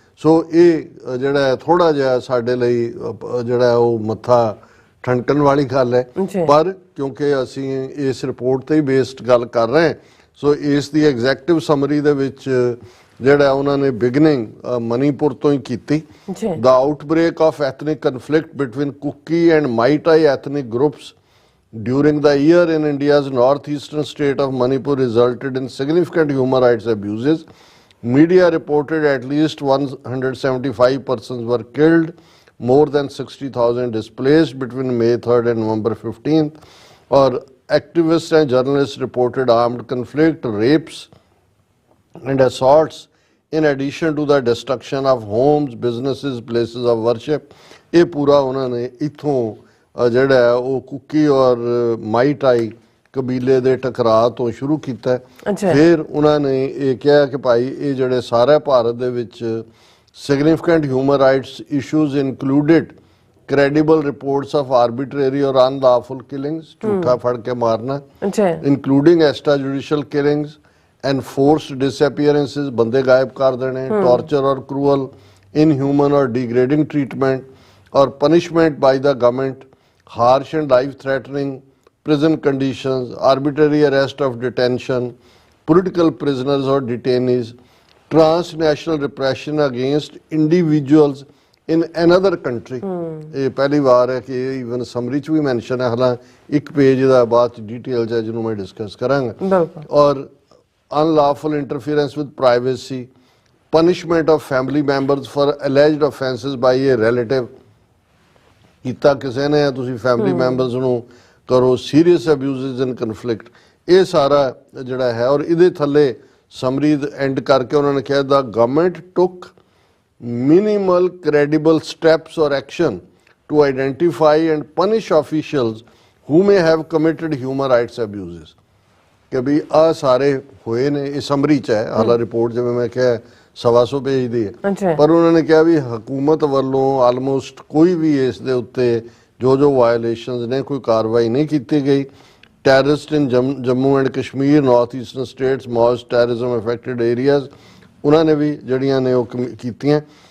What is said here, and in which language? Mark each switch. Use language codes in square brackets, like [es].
[pa] ਸੋ ਇਹ ਜਿਹੜਾ ਥੋੜਾ ਜਿਹਾ ਸਾਡੇ ਲਈ ਜਿਹੜਾ ਉਹ ਮੱਥਾ ਠਣਕਣ ਵਾਲੀ ਗੱਲ ਹੈ, ਪਰ ਕਿਉਂਕਿ ਅਸੀਂ ਇਸ ਰਿਪੋਰਟ ਤੇ ਹੀ ਬੇਸਡ ਗੱਲ ਕਰ ਰਹੇ ਹਾਂ, ਸੋ ਇਸ ਦੀ ਐਗਜ਼ੈਕਟਿਵ ਸਮਰੀ ਦੇ ਵਿੱਚ ਜਿਹੜਾ ਉਹਨਾਂ ਨੇ ਬਿਗਨਿੰਗ ਮਨੀਪੁਰ ਤੋਂ ਹੀ ਕੀਤੀ। [en] The outbreak of ethnic conflict between Kuki and Maitai ethnic groups during the year in India's northeastern state of Manipur resulted in significant human rights abuses. Media reported at least 175 persons were killed, more than 60,000 displaced between May 3rd and November 15th. Or activists and journalists reported armed conflict, rapes and assaults in addition to the destruction of homes, businesses, places of worship. [pa] ਇਹ ਪੂਰਾ ਉਹਨਾਂ ਨੇ ਇੱਥੋਂ ਜਿਹੜਾ ਉਹ cookie ਔਰ ਮਾਈਟਾਈ ਕਬੀਲੇ ਦੇ ਟਕਰਾਅ ਤੋਂ ਸ਼ੁਰੂ ਕੀਤਾ। ਫਿਰ ਉਹਨਾਂ ਨੇ ਇਹ ਕਿਹਾ ਕਿ ਭਾਈ ਇਹ ਜਿਹੜੇ ਸਾਰੇ ਭਾਰਤ ਦੇ ਵਿੱਚ [en] significant human rights issues included credible reports of arbitrary or unlawful killings, [pa] ਝੂਠਾ ਫੜ ਕੇ ਮਾਰਨਾ, [en] including extrajudicial killings enforced disappearances, [pa] ਬੰਦੇ ਗਾਇਬ ਕਰ ਦੇਣੇ, [en] torture or cruel, inhuman or degrading treatment or punishment by the government, harsh and life-threatening prison conditions, arbitrary arrest of detention, political prisoners or detainees, transnational repression against individuals in another country. [pa] ਇਹ ਪਹਿਲੀ ਵਾਰ ਹੈ ਕਿ even summary ਚ ਵੀ mention ਹੈ, ਹਾਲਾਂ ਇੱਕ page ਦਾ ਬਾਅਦ ਚ ਡਿਟੇਲ ਚ ਜਿਹਨੂੰ ਮੈਂ ਡਿਸਕਸ ਕਰਾਂਗਾ। [en] ਔਰ unlawful interference with privacy, punishment of family members for alleged offences by a relative, [pa] ਕੀਤਾ ਕਿਸੇ ਨੇ ਤੁਸੀਂ ਫੈਮਿਲੀ ਮੈਂਬਰਸ ਨੂੰ ਕਰੋ, [en] serious abuses in conflict, [pa] ਇਹ ਸਾਰਾ ਜਿਹੜਾ ਹੈ। ਔਰ ਇਹਦੇ ਥੱਲੇ ਸਮਰੀ ਐਂਡ ਕਰਕੇ ਉਹਨਾਂ ਨੇ ਕਿਹਾ ਦਾ [en] Government took minimal credible steps or action to identify and punish officials who may have committed human rights abuses। [pa] ਕਿ ਵੀ ਆ ਸਾਰੇ ਹੋਏ ਨੇ, ਇਹ ਸਮਰੀ ਚ ਹੈ, ਹਾਲਾ ਰਿਪੋਰਟ ਜਿਵੇਂ ਮੈਂ ਕਿਹਾ 125 ਪੇਜ ਦੀ ਹੈ, ਪਰ ਉਹਨਾਂ ਨੇ ਕਿਹਾ ਵੀ ਹਕੂਮਤ ਵੱਲੋਂ ਆਲਮੋਸਟ ਕੋਈ ਵੀ ਇਸ ਦੇ ਉੱਤੇ ਜੋ ਵਾਇਲੇਸ਼ਨਸ ਨੇ ਕੋਈ ਕਾਰਵਾਈ ਨਹੀਂ ਕੀਤੀ ਗਈ। [en] terrorist in Jammu and Kashmir, north eastern states, most terrorism affected areas, [pa] ਉਹਨਾਂ ਨੇ ਵੀ ਜਿਹੜੀਆਂ ਨੇ ਉਹ ਕੀਤੀਆਂ।